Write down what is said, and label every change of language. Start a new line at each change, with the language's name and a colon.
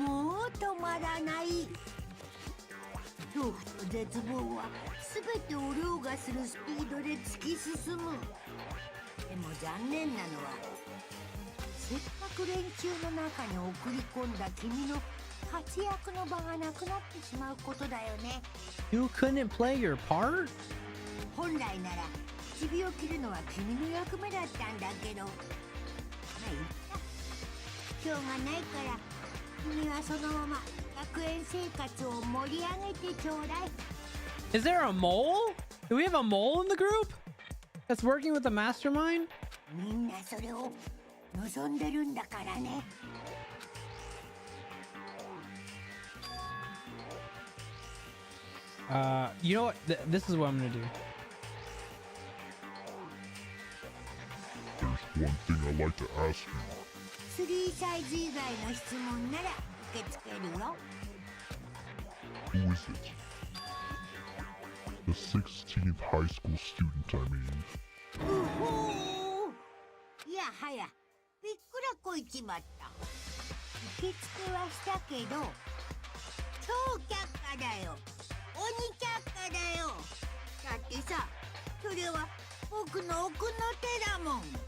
Japanese: もう止まらない。恐怖と絶望は全てを凌駕するスピードで突き進む。でも残念なのは、せっかく連中の中に送り込んだ君の活躍の場がなくなってしまうことだよね。
English: You couldn't play your part?
Japanese: 本来なら首を切るのは君の役目だったんだけど、まあいいか。しょうがないから君はそのまま学園生活を盛り上げてちょうだい。
English: Is there a mole? Do we have a mole in the group that's working with the mastermind?
Japanese: みんなそれを望んでるんだからね。
English: You know what? This is what I'm gonna do. There's one thing I'd like to ask you.
Japanese: 3サイズ以外の質問なら受け付けるよ。
English: Who is it? The 16th high school student, I mean.
Japanese: うほー。いやはや、びっくらこいちまった。受付はしたけど、超却下だよ。鬼却下だよ。だってさ、それは僕の奥の手だもん。